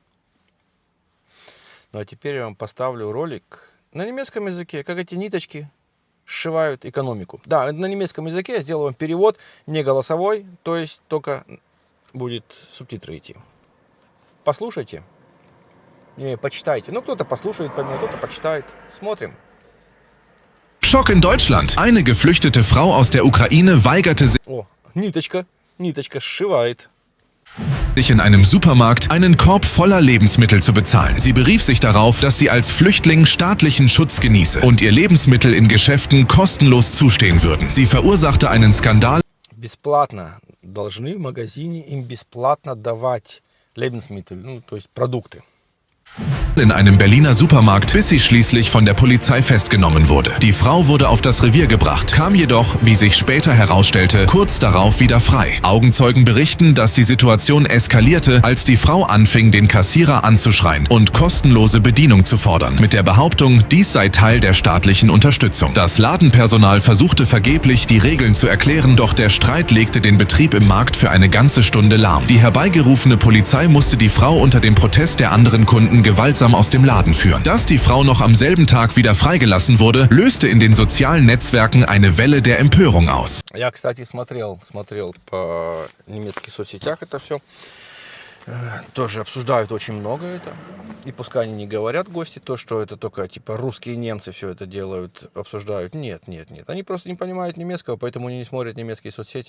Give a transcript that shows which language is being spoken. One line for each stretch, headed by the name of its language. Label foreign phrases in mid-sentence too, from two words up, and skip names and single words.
Russian: Ну а теперь я вам поставлю ролик на немецком языке, как эти ниточки сшивают экономику. Да, на немецком языке я сделаю вам перевод, не голосовой, то есть только будет субтитры идти. Послушайте, не, почитайте. Ну, кто-то послушает, кто-то почитает. Смотрим.
German: Schock in Deutschland. Eine geflüchtete Frau aus der Ukraine weigerte
Russian: О, ниточка сшивает.
German: sich in einem Supermarkt einen Korb voller Lebensmittel zu bezahlen. Sie berief sich darauf, dass sie als Flüchtling staatlichen Schutz genieße und ihr Lebensmittel in Geschäften kostenlos zustehen würden. Sie verursachte einen Skandal.
Russian: Бесплатно. Должны в магазине им бесплатно давать Lebensmittel, ну, то есть продукты.
German: In einem Berliner Supermarkt, bis sie schließlich von der Polizei festgenommen wurde. Die Frau wurde auf das Revier gebracht, kam jedoch, wie sich später herausstellte, kurz darauf wieder frei. Augenzeugen berichten, dass die Situation eskalierte, als die Frau anfing, den Kassierer anzuschreien und kostenlose Bedienung zu fordern, mit der Behauptung, dies sei Teil der staatlichen Unterstützung. Das Ladenpersonal versuchte vergeblich, die Regeln zu erklären, doch der Streit legte den Betrieb im Markt für eine ganze Stunde lahm. Die herbeigerufene Polizei musste die Frau unter dem Protest der anderen Kunden gewaltsam aus dem Laden führen. Dass die Frau noch am selben Tag wieder freigelassen wurde, löste in den sozialen Netzwerken eine Welle der Empörung aus.
Russian: Я, кстати, смотрел по немецких соцсетях это все. Тоже обсуждают очень много это. И пускай они не говорят, гости, то, что это только типа русские немцы все это делают, обсуждают. Нет. Они просто не понимают немецкого, поэтому они не смотрят немецкие соцсети.